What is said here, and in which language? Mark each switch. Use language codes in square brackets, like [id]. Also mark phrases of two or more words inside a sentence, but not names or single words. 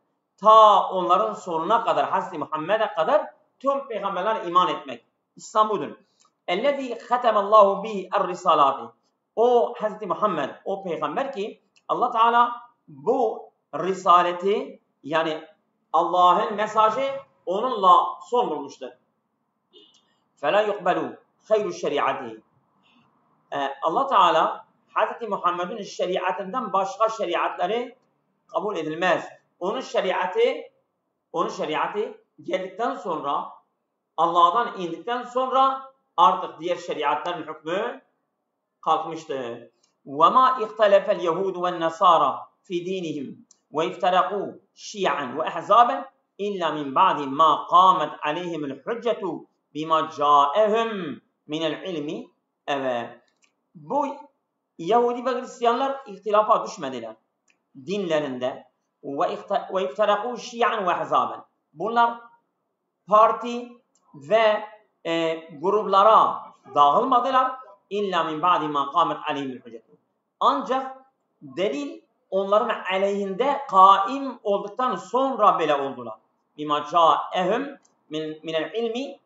[tr] Ta onların sonuna kadar, Hazreti Muhammed'e kadar tüm peygamberlere iman etmek. İslam budur. [ar] الذي ختم الله به الرسالة. [tr] O Hazreti Muhammed, o peygamber ki Allah Teala bu risaleti, yani Allah'ın mesajı onunla son bulmuştur. [ar] فَلَا يُقْبَلُوا خَيْرُ الشَّرِيعَةِ. [tr] Allah Teala Hazreti Muhammed'in şeriatından başka şeriatları kabul edilmez. Onun şeriatı geldikten sonra Allah'dan indikten sonra artık diğer şeriatların hükmü kalkmıştı. [ar] وَمَا اِخْتَلَفَ الْيَهُودُ وَالنَّصَارَى فِي دِينِهِمْ وَاِفْتَرَقُوا شِيَعًا وَأَحْزَابًا إِلَّا مِنْ بَعْدِ مَا قَامَتْ عَلَيْهِمُ الْحُجَّةُ بِمَا جَاءَهُمْ مِنَ الْعِلْمِ. [tr] Evet. Bu Yahudi ve Hristiyanlar ihtilafa düşmediler dinlerinde. [ar] وَاِفْتَرَقُوا شِيَعًا وَأَحْزَابًا. [tr] Bunlar parti ve gruplara dağılmadılar. [ar] إلا من بعد ما قامت عليهم الحجة. [tr] Ancak delil onların aleyhinde kaim olduktan sonra böyle oldular. [ar] بما جاءهم من العلم.